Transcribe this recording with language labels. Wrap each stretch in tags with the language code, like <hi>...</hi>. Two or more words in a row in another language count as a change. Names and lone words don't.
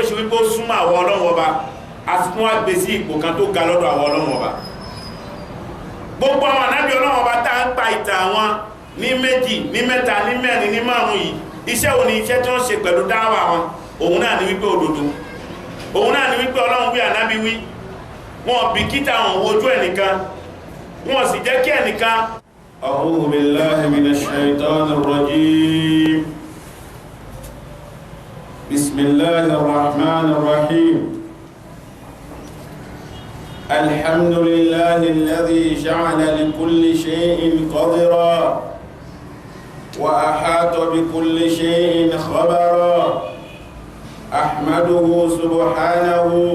<yo>ṣe wípé ó súnmọ́ àwọn Ọlọ́run Ọba a sì tún wá gbé sí ipò kan tó ga lọ́dọ̀ àwọn Ọlọ́run Ọba gbogbo àwọn ànábì Ọlọ́run Ọba tá ń pa ìtàn wọn ní méjì ní mẹ́ta ní mẹ́rin ní márùn yìí iṣẹ́ òní iṣẹ́ tí wọ́n ṣe pẹ̀lú dáwà wọn òun náà ni wípé òdodo òun náà ni wípé Ọlọ́run wí ànábì wí wọn bìkítà wọn wojú ẹnìkan wọn sì jẹ́ kí ẹnìkan.</yo> <ar>أعوذ بالله من الشيطان الرجيم بسم الله الرحمن الرحيم الحمد لله الذي جعل لكل شيء قدرا وأحاط بكل شيء خبرا أحمده سبحانه</ar>